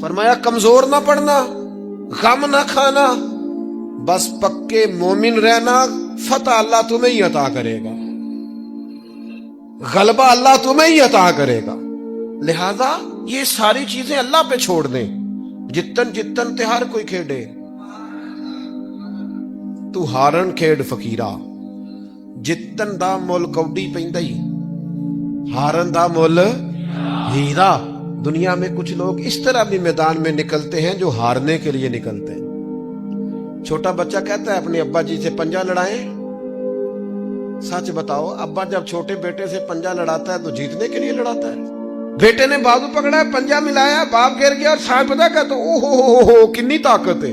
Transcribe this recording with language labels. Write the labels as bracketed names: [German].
[Urdu] فرمایا کمزور نہ پڑنا، غم نہ کھانا، بس پکے مومن رہنا. فتح اللہ تمہیں ہی عطا کرے گا، غلبہ اللہ تمہیں ہی عطا کرے گا. لہذا یہ ساری چیزیں اللہ پہ چھوڑ دیں. [Punjabi] جتن جتن تے ہر کوئی کھیڑے، تو ہارن کھیڑ فقیرہ. جتن دا مول کوڈی پیندائی، ہارن دا مول ہیرا. [Urdu] دنیا میں کچھ لوگ اس طرح بھی میدان میں نکلتے ہیں جو ہارنے کے لیے نکلتے ہیں. چھوٹا بچہ کہتا ہے اپنے ابا جی سے پنجا لڑائیں. سچ بتاؤ، ابا جب چھوٹے بیٹے سے پنجا لڑاتا ہے تو جیتنے کے لیے لڑاتا ہے؟ بیٹے نے بازو پکڑا ہے، پنجا ملایا، باپ گر گیا اور صاحب پتا کہتا [Punjabi] او ہو کنی طاقت ہے.